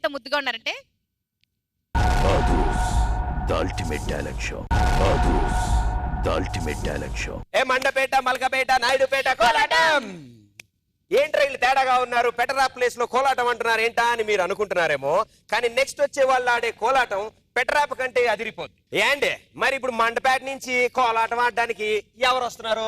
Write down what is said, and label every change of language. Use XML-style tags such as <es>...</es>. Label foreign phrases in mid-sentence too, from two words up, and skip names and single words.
<te>ముద్దుగా ఉన్నారంటే</te> <en>Badus, the ultimate talent show. Badus, the ultimate talent show.</en> <te>ఏ మండపేట మల్కపేట నాయుడుపేట కోలాటం. ఏంట్రా వీళ్ళు తేడాగా ఉన్నారు, పెటరా ప్లేస్ లో కోలాటం అంటున్నారు ఏంటా అని మీరు అనుకుంటున్నారేమో, కానీ నెక్స్ట్ వచ్చే వాళ్ళు ఆడే కోలాటం పెటరాప్ కంటే అదిరిపోద్ది. ఏండి మరి ఇప్పుడు మండపేట నుంచి కోలాటం ఆడడానికి ఎవరు వస్తున్నారు?</te>